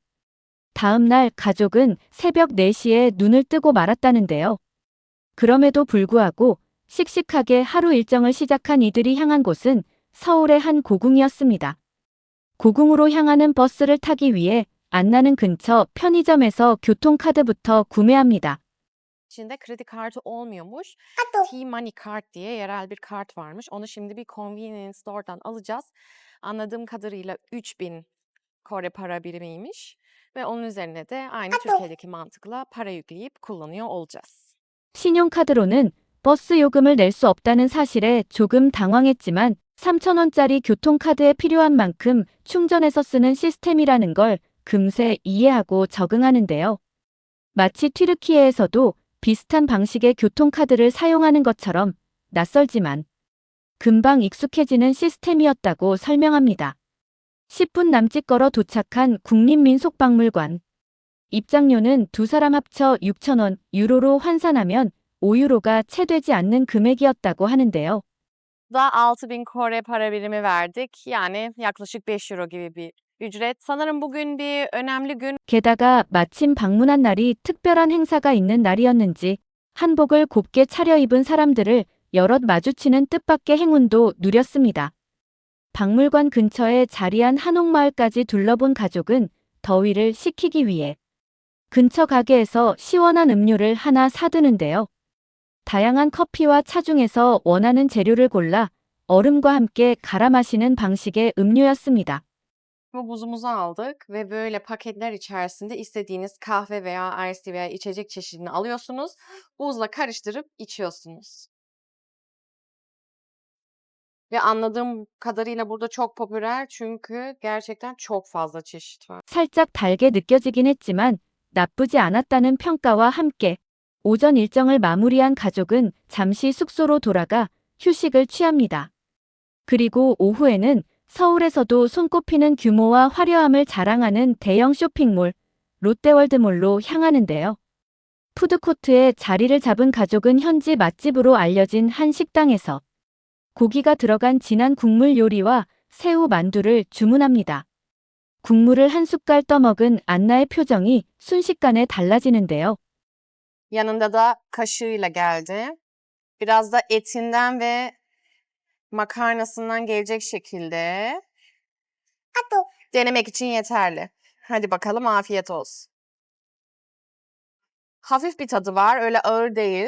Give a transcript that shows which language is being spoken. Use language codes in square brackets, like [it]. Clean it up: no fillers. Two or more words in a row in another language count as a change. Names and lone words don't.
[ko] 다음 날 가족은 새벽 4시에 눈을 뜨고 말았다는데요. 그럼에도 불구하고 씩씩하게 하루 일정을 시작한 이들이 향한 곳은 서울의 한 고궁이었습니다. 고궁으로 향하는 버스를 타기 위해 안나는 근처 편의점에서 교통카드부터 구매합니다. [tr] İçinde kredi kartı olmuyormuş. T-Money Card diye yerel bir kart varmış. Onu şimdi bir [en] convenience store'dan [tr] alacağız. Anladığım kadarıyla 3000 Kore para birimiymiş. Ve onun üzerine de aynı Türkiye'deki mantıkla para yükleyip kullanıyor olacağız. [ko] 신용카드로는 버스 요금을 낼 수 없다는 사실에 조금 당황했지만 3,000원짜리 교통카드에 필요한 만큼 충전해서 쓰는 시스템이라는 걸 금세 이해하고 적응하는데요. 마치 튀르키예에서도 비슷한 방식의 교통카드를 사용하는 것처럼 낯설지만 금방 익숙해지는 시스템이었다고 설명합니다. 10분 남짓 걸어 도착한 국립민속박물관. 입장료는 두 사람 합쳐 6,000원, 유로로 환산하면 5유로가 채 되지 않는 금액이었다고 하는데요. [tr] Da 6000 Kore para birimi verdik. Yani yaklaşık 5 euro gibi bir ücret. Sanırım bugün bir önemli gün. [ko] 게다가 마침 방문한 날이 특별한 행사가 있는 날이었는지 한복을 곱게 차려입은 사람들을 여럿 마주치는 뜻밖의 행운도 누렸습니다. 박물관 근처에 자리한 한옥마을까지 둘러본 가족은 더위를 식히기 위해 근처 가게에서 시원한 음료를 하나 사두는데요. 다양한 커피와 차 중에서 원하는 재료를 골라 얼음과 함께 갈아 마시는 방식의 음료였습니다. [tr] Bu buzumuzu aldık ve böyle paketler içerisinde istediğiniz kahve veya [en] ice tea [tr] veya içecek çeşidini alıyorsunuz. Buzla karıştırıp içiyorsunuz. Ve anladığım kadarıyla burada çok popüler çünkü gerçekten çok fazla çeşit var. [ko] 살짝 달게 느껴지긴 했지만 나쁘지 않았다는 평가와 함께 오전 일정을 마무리한 가족은 잠시 숙소로 돌아가 휴식을 취합니다. 그리고 오후에는 서울에서도 손꼽히는 규모와 화려함을 자랑하는 대형 쇼핑몰 롯데월드몰로 향하는데요. 푸드코트에 자리를 잡은 가족은 현지 맛집으로 알려진 한 식당에서 고기가 들어간 진한 국물 요리와 새우 만두를 주문합니다. 국물을 한 숟갈 떠먹은 안나의 표정이 순식간에 달라지는데요. [tr] Yanında da kaşığıyla geldi. Biraz da etinden ve makarnasından gelecek şekilde denemek için yeterli. Hadi bakalım afiyet olsun. Hafif bir tadı var, öyle ağır değil.